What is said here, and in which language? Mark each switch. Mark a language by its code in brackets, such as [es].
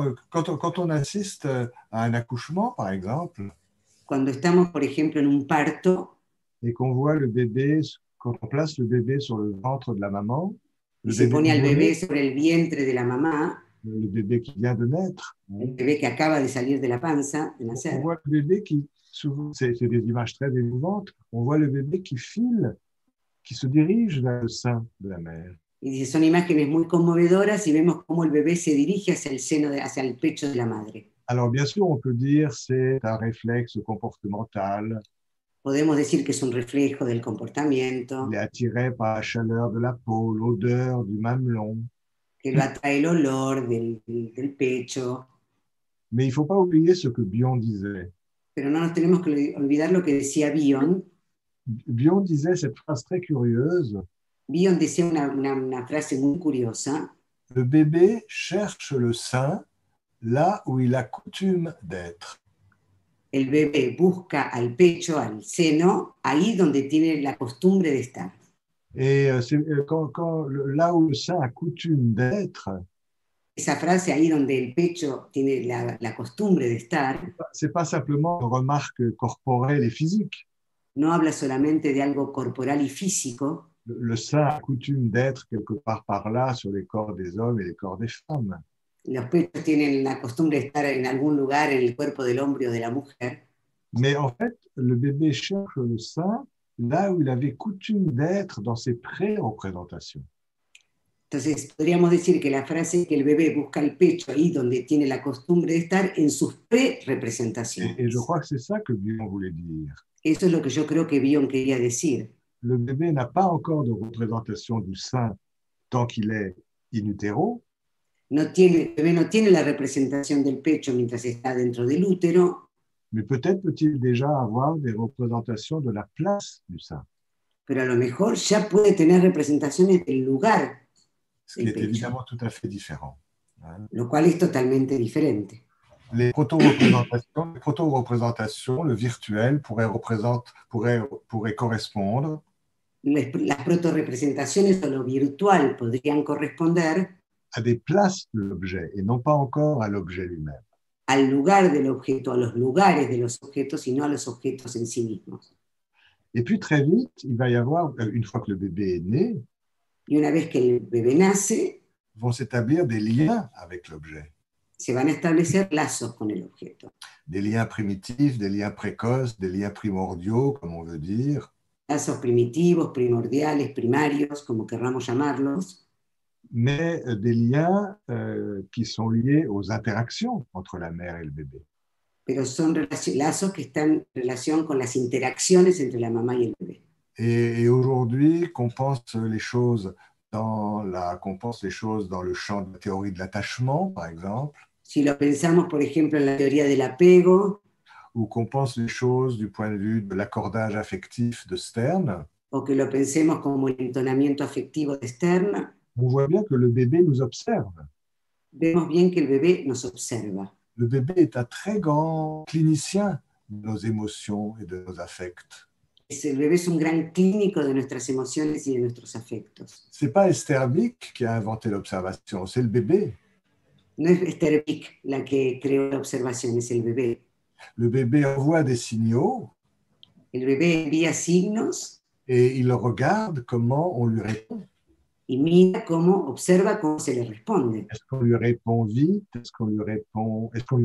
[fr] Quand on assiste à un accouchement, par exemple, [es] Cuando estamos, por ejemplo, en un parto [fr] et qu'on voit le bébé, quand on place le bébé sur le ventre de la maman, [es] y se pone al bebé sobre el vientre de la mamá, [fr] le bébé qui vient de naître, [es] el bebé que acaba de salir de la panza, de [fr] on [es] nacer, [fr] voit le bébé qui, souvent, c'est des images très émouvantes, on voit le bébé qui file, qui se dirige vers le sein de la mère. [es] y dice, son imágenes muy conmovedoras y vemos cómo el bebé se dirige hacia el seno, hacia el pecho de la madre. [fr] Alors, bien sûr, on peut dire c'est un réflexe comportemental. [es] Podemos decir que es un reflejo del comportamiento, [fr] Il est attiré par la chaleur de la peau, l'odeur du mamelon. [es] que lo atrae el olor del pecho, [fr] Mais il ne faut pas oublier ce que Bion disait. [es] pero no nos tenemos que olvidar lo que decía Bion. [fr] Bion disait cette phrase très curieuse. [es] Bion decía una frase muy curiosa: [fr] Le bébé cherche le sein là où il a coutume d'être. [es] el bebé busca al pecho, al seno, ahí donde tiene la costumbre de estar. [fr] Et là où le sein a coutume d'être, [es] Esa frase, ahí donde el pecho tiene la costumbre de estar, [fr] c'est pas simplement une remarque corporelle et physique. [es] no habla solamente de algo corporal y físico. [fr] Le sein a coutume d'être quelque part par là sur les corps des hommes et les corps des femmes. [es] Los pechos tienen la costumbre de estar en algún lugar en el cuerpo del hombre o de la mujer. [fr] Mais en fait, le bébé cherche le sein là où il avait coutume d'être dans ses pré-représentations. [es] Entonces, podríamos decir que la frase es que el bebé busca el pecho ahí donde tiene la costumbre de estar en sus pre-representaciones. [fr] Et je crois que c'est ça que Bion voulait dire. [es] Eso es lo que yo creo que Bion quería decir. [fr] Le bébé n'a pas encore de représentation du sein tant qu'il est in utero, [es] El bebé no tiene la representación del pecho mientras está dentro del útero, [fr] Mais peut-être peut-il déjà avoir des représentations de la place du sein, [es] pero a lo mejor ya puede tener representaciones del lugar [fr] ce qui [es] del [fr] est [es] pecho, [fr] évidemment tout à fait différent. [es] lo cual es totalmente diferente. [fr] Les proto-représentations, le virtuel pourrait correspondre [es] Las proto-representaciones o lo virtual podrían corresponder [fr] à des places de l'objet et non pas encore à l'objet lui-même. [es] al lugar del objeto, a los lugares de los objetos y no a los objetos en sí mismos. [fr] Et puis très vite, il va y avoir, une fois que le bébé est né, [es] Y una vez que el bebé nace, [fr] vont s'établir des liens avec l'objet. [es] se van a establecer lazos con el objeto. [fr] Des liens primitifs, des liens précoces, des liens primordiaux, comme on veut dire, [es] Lazos primitivos, primordiales, primarios, como querramos llamarlos, [fr] mais des liens qui sont liés aux interactions entre la mère et le bébé. [es] pero son lazos que están en relación con las interacciones entre la mamá y el bebé. [fr] Et aujourd'hui, qu'on pense les choses dans le champ de la théorie de l'attachement, par exemple, [es] Si lo pensamos, por ejemplo, en la teoría del apego, [fr] ou qu'on pense les choses du point de vue de l'accordage affectif de Stern, [es] o que lo pensemos como el entonamiento afectivo de Stern, [fr] on voit bien que le bébé nous observe. [es] vemos bien que el bebé nos observa. [fr] Le bébé est un très grand clinicien de nos émotions et de nos affects. [es] El bebé es un gran clínico de nuestras emociones y de nuestros afectos. [fr] C'est pas Esther Bick qui a inventé l'observation, c'est le bébé. [es] No es Esther Bick la que creó la observación, es el bebé. [fr] Le bébé envoie des signaux [es] El bebé envía signos [fr] et il regarde comment on lui répond. [es] y mira cómo, observa cómo se le responde. [fr] Est-ce qu'on lui répond vite? Est-ce qu'on lui répond vite?